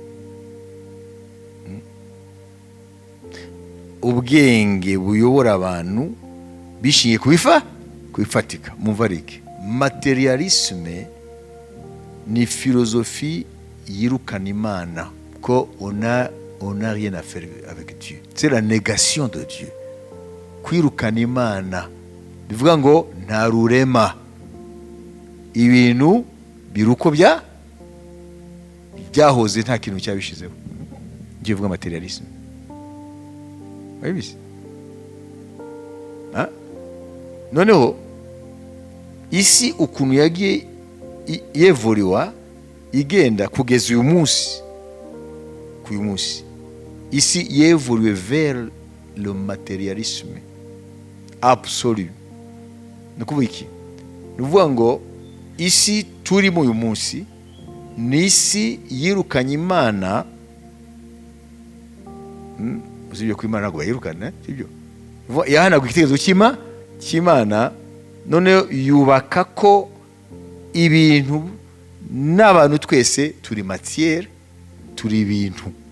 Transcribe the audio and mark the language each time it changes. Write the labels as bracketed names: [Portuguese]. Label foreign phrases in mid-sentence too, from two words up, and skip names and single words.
[Kinyarwanda] Ubwenge buyobora abantu bishingiye ku bifatika. Mumva iki? Materialisme ni filozofi yirukana Imana, ko [French] on n'a rien à faire avec Dieu. C'est la négation de Dieu. [Kinyarwanda] Kwirukana Imana bivuga ngo nta rurema, ibintu biruko byahoze nta kintu cyabishizeho. Ngiye vuga materialisme. Wabise? Noneho isi ukuntu yagiye yevuriwa igenda kugeza uyu munsi, isi yevuriwe [French] vers le materialisme absolu. [Kinyarwanda] Nukuvuga iki? Nuvuga ngo isi turimo uyu munsi ni isi yirukanye Imana. Usibye ko Imana ntabwo yirukana, sibyo? Yahanaga igitekerezo cy'Imana, none yubaka ko ibintu n'abantu twese turi matière, turi ibintu.